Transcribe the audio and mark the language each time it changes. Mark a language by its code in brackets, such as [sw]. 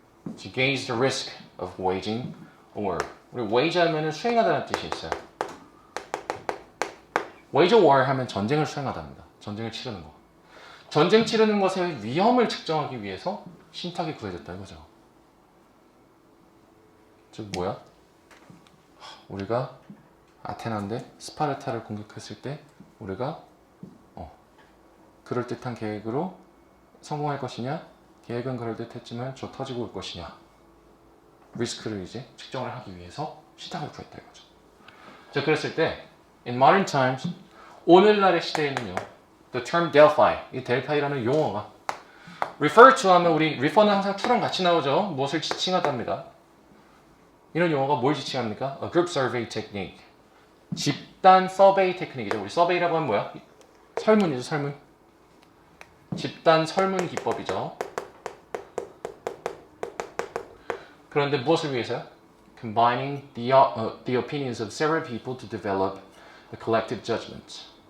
[en] To gauge the risk of waging a war. [ko] 우리 wage 하면은 수행하다는 뜻이 있어요. wage a war 하면 전쟁을 수행하답니다. 전쟁을 치르는 거. 전쟁 치르는 것의 위험을 측정하기 위해서 신탁이 구해졌다 이거죠. 즉 뭐야? 우리가 아테나인데 스파르타를 공격했을 때 우리가 그럴듯한 계획으로 성공할 것이냐? 계획은 그럴듯했지만 저 터지고 올 것이냐? 리스크를 이제 측정을 하기 위해서 신탁을 구했다 이거죠. 자, 그랬을 때 [en] in modern times [ko] 오늘날의 시대에는요. [en] The term Delphi, [ko] 이 델파이라는 용어가 refer to 하면 우리 refer는 항상 to랑 같이 나오죠. 무엇을 지칭하답니다. 이런 용어가 뭘 지칭합니까? [en] A group survey technique. [ko] 집단 서베이 테크닉이죠. 우리 서베이라고 하면 뭐야? 설문이죠, 설문. 집단 설문 기법이죠. 그런데 무엇을 위해서요? [en] Combining the opinions of several people to develop a collective judgment.